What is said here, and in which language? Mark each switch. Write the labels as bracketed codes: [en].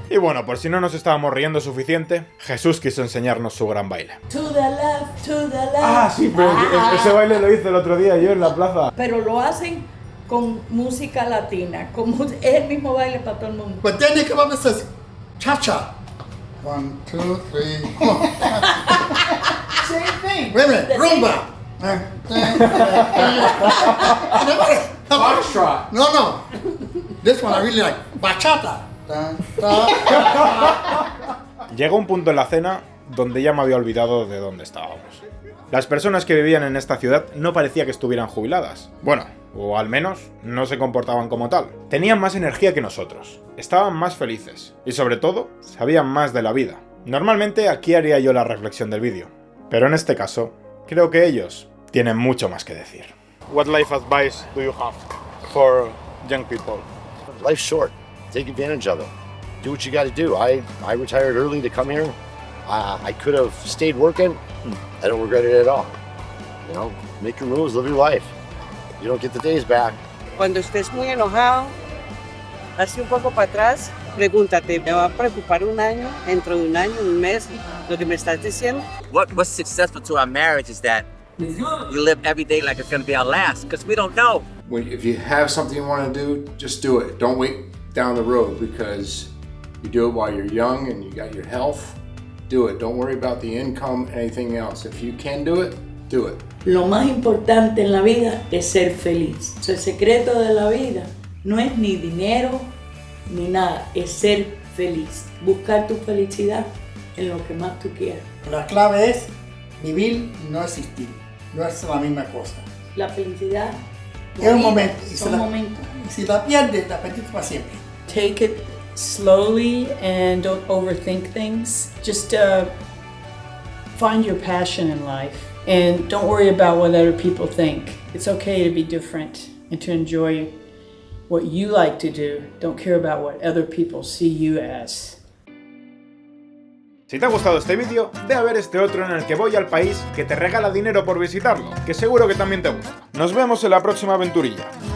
[es] Y bueno, por si no nos estábamos riendo suficiente, Jesús quiso enseñarnos su gran baile. [en] To the left, to the left. [es] Ah, sí, pero ese baile lo hice el otro día yo en la plaza. Pero lo hacen con música latina, es el mismo baile para todo el mundo. [en] But then they come up and says, cha-cha. 1, 2, 3, 4. Same thing. Wait a minute, rumba. Foxtrot. No. This one I really like. Bachata. [es] Llegó un punto en la cena donde ya me había olvidado de dónde estábamos. Las personas que vivían en esta ciudad no parecía que estuvieran jubiladas. Bueno, o al menos no se comportaban como tal. Tenían más energía que nosotros, estaban más felices y sobre todo sabían más de la vida. Normalmente aquí haría yo la reflexión del vídeo, pero en este caso, creo que ellos tienen mucho más que decir. [en] What life advice do you have for young people? Life's short. Take advantage of it. Do what you got to do. I retired early to come here. I could have stayed working. I don't regret it at all. You know, make your moves, live your life. You don't get the days back. [es] Cuando estés muy enojado, hazte un poco para atrás, pregúntate, ¿me va a preocupar un año, dentro de un año, un mes, lo que me estás diciendo? [en] What's successful to our marriage is that we live every day like it's going to be our last, because we don't know. If you have something you want to do, just do it. Don't wait down the road, because you do it while you're young and you got your health. Do it. Don't worry about the income, anything else. If you can do it, do it. [es] Lo más importante en la vida es ser feliz. El secreto de la vida no es ni dinero ni nada, es ser feliz. Buscar tu felicidad en lo que más tú quieras. La clave es vivir y no existir. No es la misma cosa. La felicidad es un momento. Son momentos. Y si la pierdes, la perdiste para siempre. [en] Take it slowly and don't overthink things. Just find your passion in life and don't worry about what other people think. It's okay to be different and to enjoy what you like to do. Don't care about what other people see you as. [es] Si te ha gustado este vídeo, ve a ver este otro en el que voy al país que te regala dinero por visitarlo, que seguro que también te gusta. Nos vemos en la próxima aventurilla.